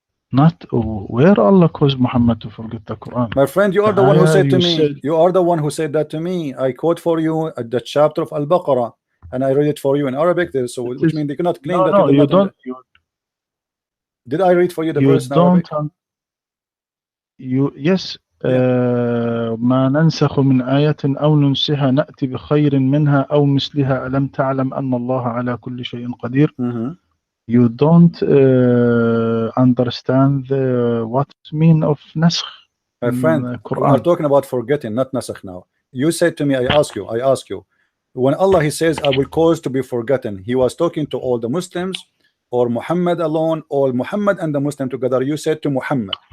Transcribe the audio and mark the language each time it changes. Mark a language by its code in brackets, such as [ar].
[en] Not where Allah caused Muhammad to forget the Quran. My friend, you are the one who said to me, you are the one who said that to me. I quote for you at the chapter of Al-Baqarah, and I read it for you in Arabic. So which means they cannot claim that. No, you don't. Did I read for you the verse in Arabic? Yes. [ar] ما ننسخ من آية أو ننسها نأتي بخير منها أو مثلها ألم تعلم أن الله على كل شيء قدير. [en] You don't understand what mean of نسخ. My friend, we are talking about forgetting, not nasakh now. You said to me, I ask you, When Allah he says I will cause to be forgotten, he was talking to all the Muslims or Muhammad alone, or Muhammad and the Muslim together? You said to Muhammad.